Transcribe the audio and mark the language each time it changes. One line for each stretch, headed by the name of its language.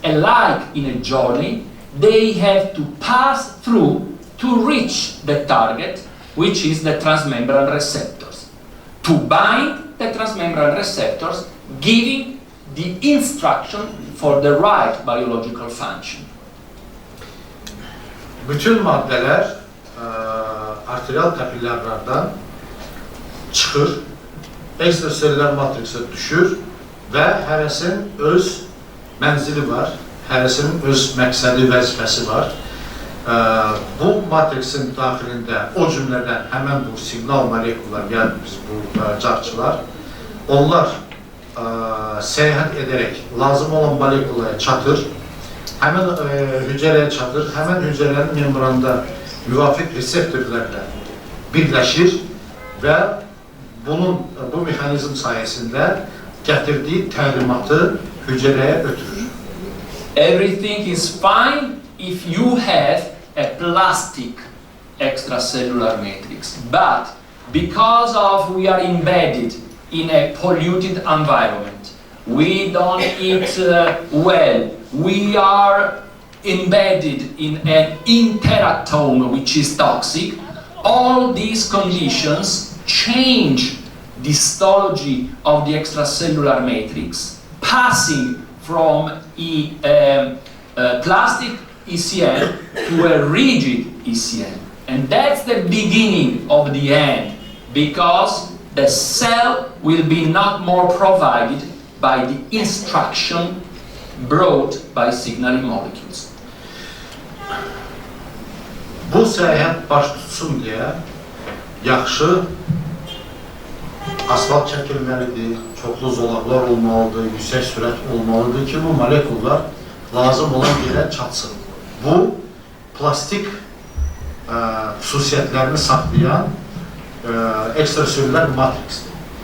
English: And like in a journey, they have to pass through to reach the target, which is the transmembrane receptors, to bind the transmembrane receptors, giving the instruction for the right biological function.
Azerbaijani: Bütün maddələr arterial kapillərlərdən çıxır, ekstraselülər matriksə düşür və hərəsinin öz mənzili var, hərəsinin öz məqsədi, vəzifəsi var. Bu matriksin daxilində o cümlədən həmən bu siqnal molekullar, yəni biz bu carçılar, onlar səyahət edərək lazım olan molekulaya çatır, həmən hücrəyə çatır, həmən hücrələrin membranda müvafiq reseptorlərlə birləşir və bu mexanizm sayəsində gətirdiyi təlimatı hücrəyə ötürür.
English: Everything is fine if you have a plastic extracellular matrix, but because of we are embedded in a polluted environment, we don't eat well, we are embedded in an interatome which is toxic, all these conditions change the histology of the extracellular matrix, passing from a plastic ECM to a rigid ECM. And that's the beginning of the end, because the cell will be not more provided by the instruction brought by signaling molecules.
Azerbaijani: Bu səyahət baş tutsun deyə yaxşı asfalt çəkilməlidir, çoxlu zolaqlar olmalıdır, yüksək sürət olmalıdır ki, bu molekullar lazım olan yerə çatsın. Bu, plastik xüsusiyyətlərini saxlayan ekstraselülər matriksdir.